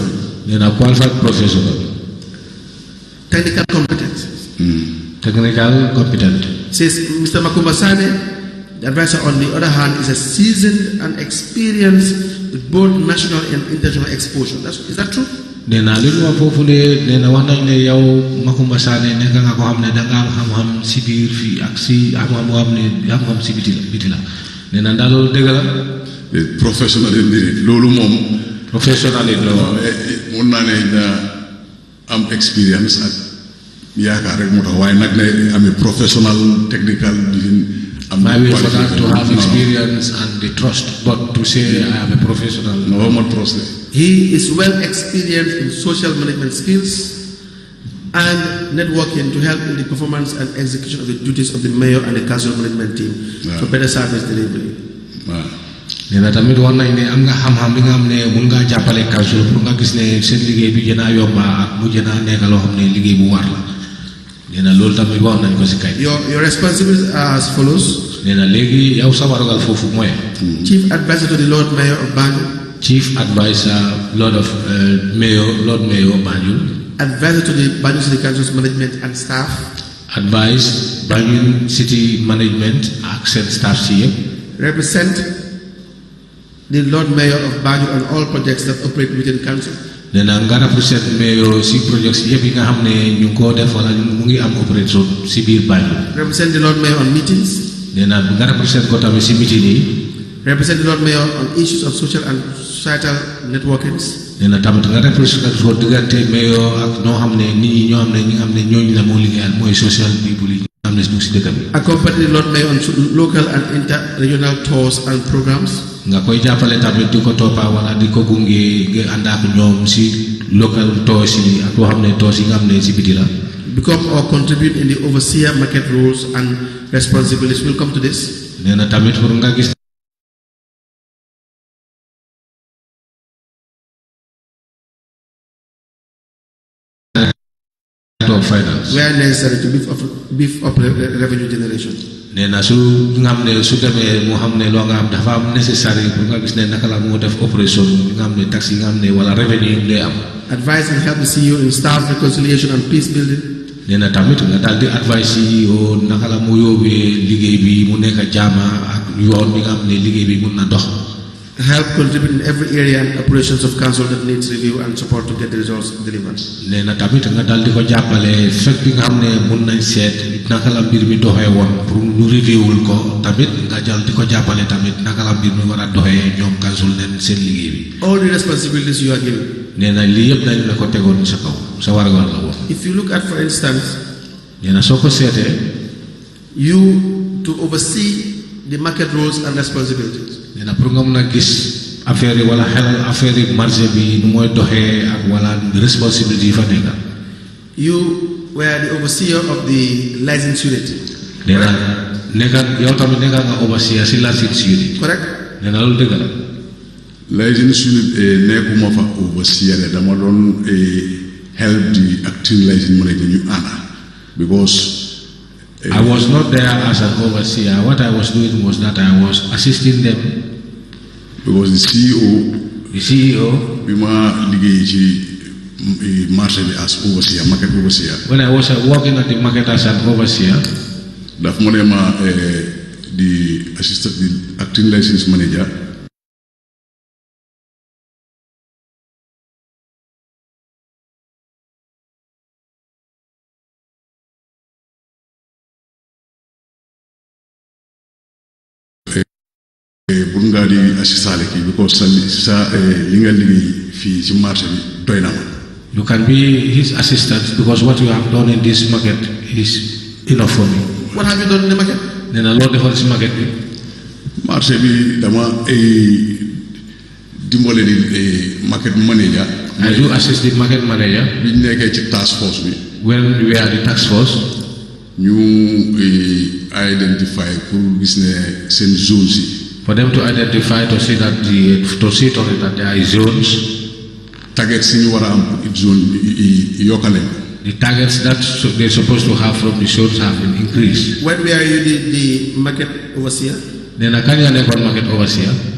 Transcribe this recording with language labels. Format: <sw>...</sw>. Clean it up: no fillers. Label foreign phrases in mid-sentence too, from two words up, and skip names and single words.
<en>Qualified professional. Technical competence. Technical competent. Says Mr. Makumba Sane, the advisor on the other hand is a seasoned and experienced with both national and international exposure. Is that true?</en> <wo>Nena li ñu fofu le nena wax nañ ne yow Makumba Sane nekk nga ko xam ne da nga am xam-xam si biir fii ak si am xam ne xam-xam si biti la nena ndax loolu dëgg la. Professional yi loolu moom. Professional yi loolu. mun naa ne am experience ak yaakaar rek moo tax waaye nag ne am</wo> <en>professional technical. Maybe for that to have experience and the trust, but to say I am a professional. No, I'm not trusted. He is well experienced in social management skills and networking to help in the performance and execution of the duties of the mayor and the council management team for better service delivery.</en> <wo>Nena tamit wax nañ ne am nga xam-xam bi nga xam ne mun ngaa jàppale council pour nga gis ne seen liggéey bi gën a yomba ak mu gën a nekk loo xam ne liggéey bu war la. Nena loolu tamit wax nañ ko si kay.</wo> <en>Your responsibilities are as follows.</en> <wo>Nena léegi yow sa warugal foofu mooy.</wo> <en>Chief advisor to the Lord Mayor of Banjul. Chief advisor, Lord Mayor Banjul. Advisor to the Banjul City Council's management and staff. Advise Banjul City management and staff here. Represent the Lord Mayor of Banjul on all projects that operate within council.</en> <wo>Nena nga</wo> <en>represent mayor</en> <wo>si projects yëpp yi nga xam ne ñu ko def wala mu ngi am opération si biir Banjul.</wo> <en>Represent the Lord Mayor on meetings.</en> <wo>Nena nga represent ko tamit si meeting yi.</wo> <en>Represent the Lord Mayor on issues of social and societal networkings.</en> <wo>nee na tamit nga représenté ko diggante mayor ak ñoo xam ne nit ñi ñoo xam ne ñi nga xam ne ñooñu la moo liggéeyal mooy</wo> <en>social people</en> <wo>yi nga xam ne ñu si dëkk bi.</wo> <en>Accompany the Lord Mayor on local and inter-regional tours and programs.</en> <wo>nga koy jàppale tamit di ko toppa wala di ko gunge nga ànd ak ñoom si</wo> <en>local tours</en> <wo>yi ak loo xam ne tours yi nga xam ne si biti la.</wo> <en>Become or contribute in the overseer market roles and responsibilities. We'll come to this.</en> <wo>nee na tamit pour nga gis.</wo> <en>Finance. Where necessary to beef up revenue generation.</en> <wo>nee na su nga xam ne su demee moo xam ne loo nga xam dafa am</wo> <fr>nécessaire pour</fr> <wo>nga gis ne naka la moo def opération nga xam ne tax yi nga xam ne wala revenu lay am.</wo> <en>Advise and help the CEO in staff reconciliation and peace building.</en> <wo>nee na tamit nga daal di</wo> <en>advice CEO</en> <wo>naka la mu yóbbee liggéey bi mu nekk jaama ak yoon bi nga xam ne liggéey bi mun na dox.</wo> <en>Help contribute in every area and operations of council that needs review and support to get the results delivered.</en> <wo>nee na tamit nga daal di ko jàppale fekk bi nga xam ne mun nañ seet naka la mbir mi doxee woon pour ñu reviewul ko tamit nga jàll di ko jàppale tamit naka la mbir mi war a doxee ñoom council leen seen liggéey bi.</wo> <en>All the responsibilities you are given.</en> <wo>nee na lii yëpp dañ la ko tegoon sa kaw sa wargal la woon.</wo> <en>If you look at, for instance,</en> <wo>nee na soo ko seetee.</wo> <en>you to oversee the market roles and responsibilities.</en> <wo>nee na pour nga mun a gis affaire yi wala xelal affaire yi marché bi nu mooy doxee ak wala responsibility yi fa nekk.</wo> <en>You were the overseer of the license unit.</en> <wo>nee na nekka yow tamit nekka nga overseer si</wo> <en>license unit. Correct.</en> <wo>nee na loolu dëgg la.</wo> <en>license unit</en> <wo>nekkuma fa overseer dama doon</wo> <en>help the acting license manager</en> <wo>ñu ànd because.</wo> <en>I was not there as an overseer. What I was doing was that I was assisting them. Because the CEO.</en> <wo>bi ma liggéey ci marché bi</wo> <en>as overseer market overseer. When I was working at the market as an overseer.</en> <wo>daf mu ne ma</wo> <en>the assistant the acting license manager.</en> <wo>bul ngaa di assistaale kii because sa li nga liggéey fii ci marché bi doy na ma.</wo> <en>You can be his assistant because what you have done in this market is enough for me. What have you done in the market?</en> <wo>nee na loolu defal si market bi. marché bi dama dimbale di market manager.</wo> <en>I do assist the market manager.</en> <wo>bi ñu nekkee ci task force bi.</wo> <en>when we are the task force.</en> <wo>ñu identify pour gis ne seen zones yi.</wo> <en>For them to identify to see that that there are zones. Targets you want to zone yokale. The targets that they're supposed to have from the zones have been increased. When were you the market overseer? Then I can't market overseer.</en>